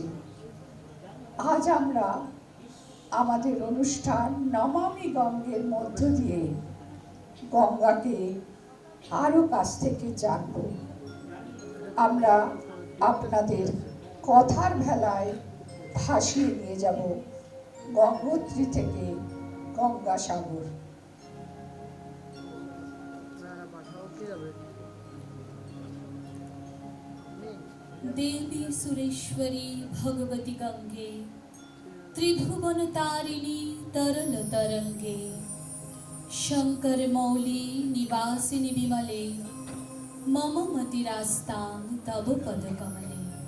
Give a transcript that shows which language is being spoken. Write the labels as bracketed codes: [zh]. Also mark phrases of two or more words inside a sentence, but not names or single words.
[bn] আজ আমরা আমাদের অনুষ্ঠান নমামি গঙ্গের মধ্য দিয়ে গঙ্গাকে আরো কাছ থেকে জানব। আমরা আপনাদের কথার ভেলায় ভাসিয়ে নিয়ে যাব গঙ্গোত্রী থেকে গঙ্গাসাগর। [sa] देवी सुरेश्वरी भगवती गंगे, त्रिभुवन तारिणी तरल तरंगे, शंकर मौली निवासिनी विमले, मम मतिरास्तां तव पद कमले।